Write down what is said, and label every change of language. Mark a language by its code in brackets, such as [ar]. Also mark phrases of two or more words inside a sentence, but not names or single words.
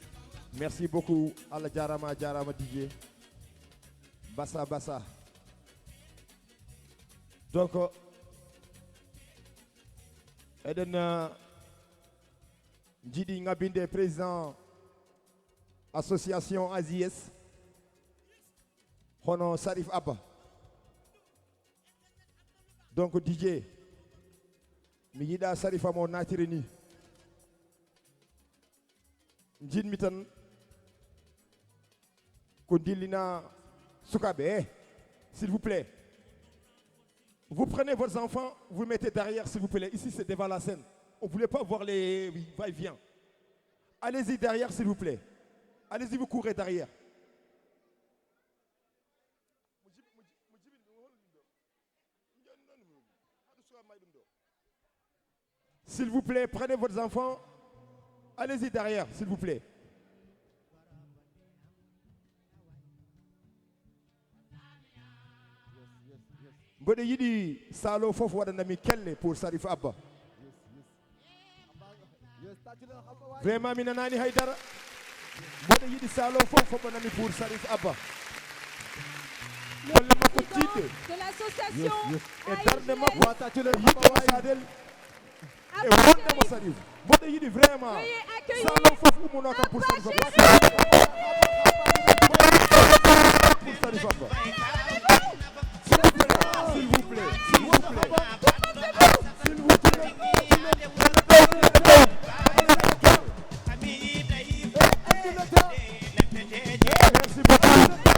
[fr] Merci beaucoup. [ff] Allah jarama jarama DJ. Bassa bassa. Donc eden Jidi Ngabinde [fr] président association [ff] AZS hono Sarif Abba. Donc DJ mi yiɗa Sarifa mo natiri ni jinmi tan ko dillina sukaɓe [fr] s'il vous plaît. Vous prenez vos enfants, vous mettez derrière s'il vous plaît. Ici c'est devant la scène. On ne voulait pas voir les va-et-vient. Allez-y derrière s'il vous plaît. Allez-y, vous courez derrière. S'il vous plaît, prenez vos enfants. Allez-y derrière, s'il vous plaît. [ff] Mbode yidi salo fof waɗanami kelle pour Sarif Abba. Vraiment mi nanani haydara. Mbode yidi salo fof waɗanami pour Sarif Abba. [fr] Le [ff] Kolle makko [fr] président [ff] tidde [fr] de l'association [ff] e darde makko AIGS wattatule yiɗɗo sadel e wondemo Sarif. Mbode yidi vraiment [fr] Veuillez accueillir [ff] salo fof ummuno kam pour Sarif Abba. [fr] Pour Sarif Abba. S'il vous plaît, s'il vous plaît, s'il vous plaît. Merci beaucoup.